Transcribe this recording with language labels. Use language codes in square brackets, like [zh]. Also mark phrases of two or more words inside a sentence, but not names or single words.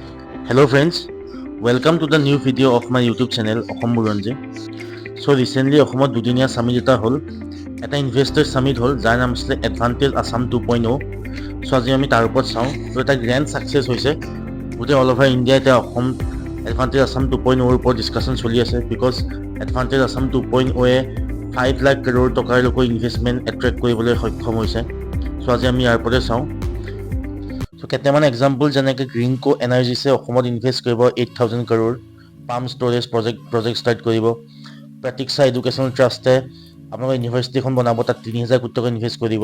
[en] Hello friends, welcome to the new video of my YouTube channel Assam Buranji. So recently [as] Assamত দুদিনীয়া summit এটা হ'ল, এটা [en] investor summit [as] হ'ল যাৰ নাম আছিল Advantage Assam 2.0. So আজি আমি তাৰ ওপৰত চাওঁ। So এটা [en] grand success [as] হৈছে। গোটেই [en] all over India [as] এতিয়া অসম Advantage Assam 2.0 ৰ ওপৰত ডিসকাশন চলি আছে because Advantage Assam 2.0 এ 5 লাখ কৰোৰ টকাৰ লৈকে [en] investment attract [as] কৰিবলৈ সক্ষম হৈছে। So আজি আমি ইয়াৰ ওপৰত চাওঁ। So কেইটামান এক্সাম্পল যেনেকৈ গ্ৰীণকো এনাৰ্জিছে অসমত ইনভেষ্ট কৰিব 8,000 crore, [en] pump storage project start [as] কৰিব, প্ৰতীক্ষা এডুকেশ্যনেল ট্ৰাষ্টে আপোনালোকৰ ইউনিভাৰ্চিটিখন বনাব, তাত 3,000 কোটি টকা ইনভেষ্ট কৰিব।